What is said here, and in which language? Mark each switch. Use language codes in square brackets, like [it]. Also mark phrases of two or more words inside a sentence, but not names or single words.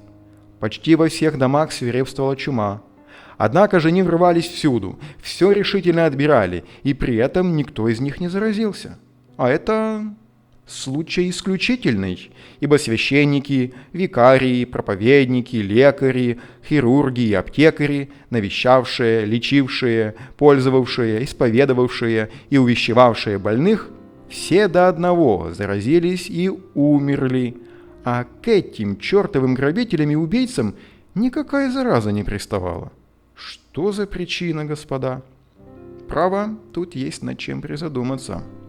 [ru] Почти во всех домах свирепствовала чума. Однако же они врывались всюду, все решительно отбирали, и при этом никто из них не заразился. А это случай исключительный, ибо священники, викарии, проповедники, лекари, хирурги и аптекари, навещавшие, лечившие, пользовавшие, исповедовавшие и увещевавшие больных, все до одного заразились и умерли, а к этим чертовым грабителям и убийцам никакая зараза не приставала. Что за причина, господа? Право, тут есть над чем призадуматься.